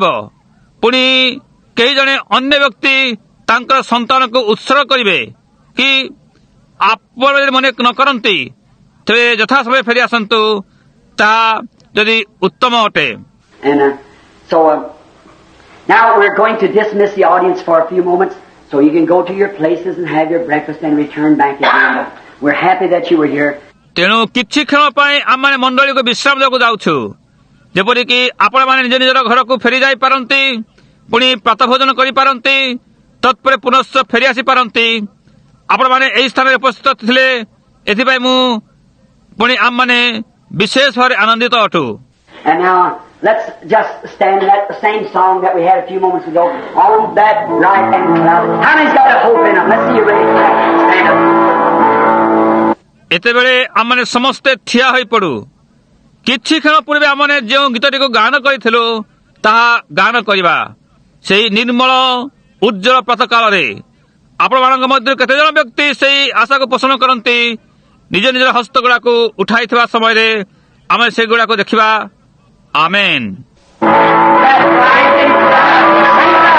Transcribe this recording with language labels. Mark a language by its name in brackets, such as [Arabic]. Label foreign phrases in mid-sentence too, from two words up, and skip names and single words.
[Odia] ପୁଣି କେହି ଜଣେ ଅନ୍ୟ ବ୍ୟକ୍ତି ତାଙ୍କର ସନ୍ତାନକୁ ଉତ୍ସର୍ଗ କରିବେ କି? ଆପଣ ଯଦି ମନେ ନ କରନ୍ତି, ତେବେ ଯଥା ସମୟ ଫେରି ଆସନ୍ତୁ। ତାହା ଯଦି ଉତ୍ତମ ଅଟେ। [English] And so now we're going to dismiss the audience for a few moments so you can go to your places and have your breakfast and return back again. We're happy that you were here. [Odia] ତେଣୁ କିଛି କ୍ଷଣ ପାଇଁ ଆମମାନେ ମଣ୍ଡଳୀକୁ ବିଶ୍ରାମ ଦେବାକୁ ଯାଉଛୁ, ଯେପରିକି ଆପଣମାନେ ନିଜ ନିଜର ଘରକୁ ଫେରି ଯାଇପାରନ୍ତି, ପୁଣି ପ୍ରାତଃଭୋଜନ କରିପାରନ୍ତି, ତତ୍ପରେ ପୁନଶ୍ଚ ଫେରି ଆସିପାରନ୍ତି। ଆପଣମାନେ ଏହି ସ୍ଥାନରେ ଉପସ୍ଥିତ ଥିଲେ, ଏଥିପାଇଁ ମୁଁ ପୁଣି ଆମମାନେ ବିଶେଷ ଭାବରେ ଆନନ୍ଦିତ ଅଟୁ। [English] And now let's just stand that same song that we had a few moments ago, on that bright and cloud. How many's got a hope in them? Let's see you ready. Stand up. [Odia] ଏତେବେଳେ ଆମମାନେ ସମସ୍ତେ ଠିଆ ହୋଇପଡ଼ୁ। କିଛି କ୍ଷଣ ପୂର୍ବେ ଆମମାନେ ଯେଉଁ ଗୀତଟିକୁ ଗାନ କରିଥିଲୁ, ତାହା ଗାନ କରିବା। ସେହି ନିର୍ମଳ ଉଜ୍ଜଳ ପ୍ରାତଃକାଳରେ ଆପଣମାନଙ୍କ ମଧ୍ୟରୁ କେତେଜଣ ବ୍ୟକ୍ତି ସେହି ଆଶାକୁ ପୋଷଣ କରନ୍ତି? ନିଜ ନିଜର ହସ୍ତଗୁଡ଼ାକୁ ଉଠାଇଥିବା ସମୟରେ ଆମେ ସେଗୁଡ଼ାକୁ ଦେଖିବା। ଆମେନ୍। [English] That bright and cloud.